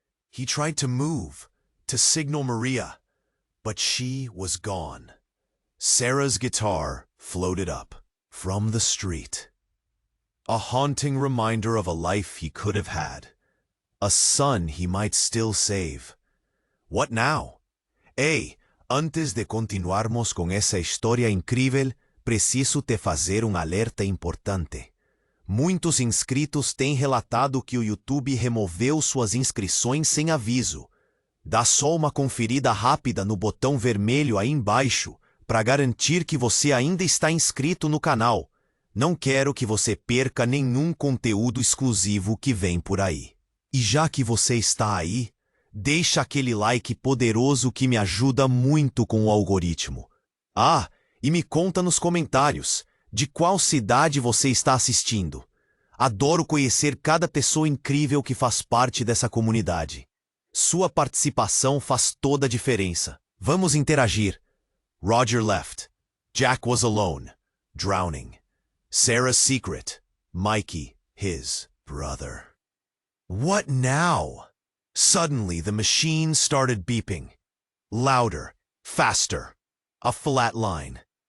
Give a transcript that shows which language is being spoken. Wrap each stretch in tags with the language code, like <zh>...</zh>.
<en>He tried to move, to signal Maria, but she was gone. Sarah's guitar floated up from the street. A haunting reminder of a life he could have had. A son he might still save. What now?</en> <pt>Antes de continuarmos con essa história incrível, preciso te fazer alerta importante. Muitos inscritos têm relatado que o YouTube removeu suas inscrições sem aviso. Dá só uma conferida rápida no botão vermelho aí embaixo para garantir que você ainda está inscrito no canal. Não quero que você perca nenhum conteúdo exclusivo que vem por aí. E já que você está aí, deixa aquele like poderoso que me ajuda muito com o algoritmo. E me conta nos comentários de qual cidade você está assistindo. Adoro conhecer cada pessoa incrível que faz parte dessa comunidade. Sua participação faz toda a diferença. Vamos interagir.</pt> <en>Roger left. Jack was alone, drowning. Sarah's secret. Mikey, his brother. What now? Suddenly the machine started beeping. Louder, faster. A flat line.</en>